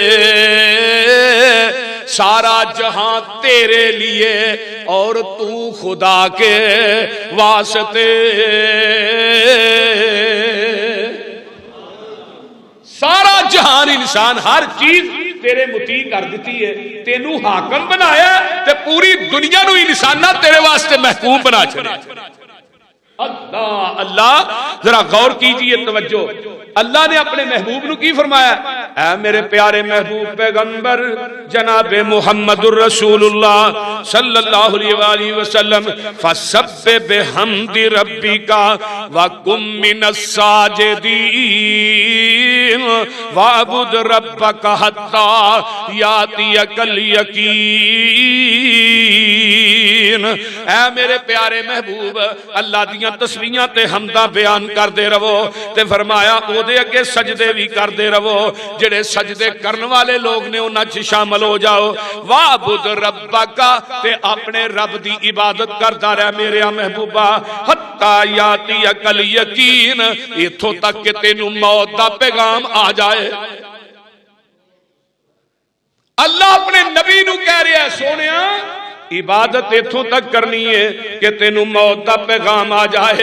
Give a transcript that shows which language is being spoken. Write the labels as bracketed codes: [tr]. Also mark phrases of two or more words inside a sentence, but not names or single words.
[ur] سارا جہاں تیرے لیے اور تو خدا کے واسطے، [pa] سارا جہان انسان ہر چیز تیرے مطیع کر دیتی ہے، تینوں حاکم بنایا تے پوری دنیا نو انسانہ تیرے واسطے محکوم بنا چھڑے۔ اللہ اللہ [ur] ذرا غور کیجئے، [pa] توجہ، اللہ نے اپنے محبوب نو کی فرمایا، اے میرے پیارے محبوب پیغمبر جناب محمد الرسول اللہ [ar] صلی اللہ علیہ وآلہ وسلم، فسبح بحمد ربک وکن من الساجدین وعبد ربک حتی یاتیک الیقین۔ [pa] اے میرے پیارے محبوب، اللہ دیاں تسبیحاں تے حمداں بیان کر دے رہو، تے فرمایا او دے اگے سجدے بھی کر دے رہو، جڑے سجدے کرن والے لوگ نے انہاں چ شامل ہو جاؤ، [ar] وعبد ربک، [pa] تے اپنے رب دی عبادت کردا رہ میرے محبوبہ، [ar] حتی یاتیک الیقین، [pa] ایتھوں تک کہ تینوں موت دا پیغام آ جائے۔ اللہ اپنے نبی نو کہہ رہا ہے، سونیا عبادت ایتھوں تک کرنی ہے کہ تینوں موت دا پیغام آ جائے۔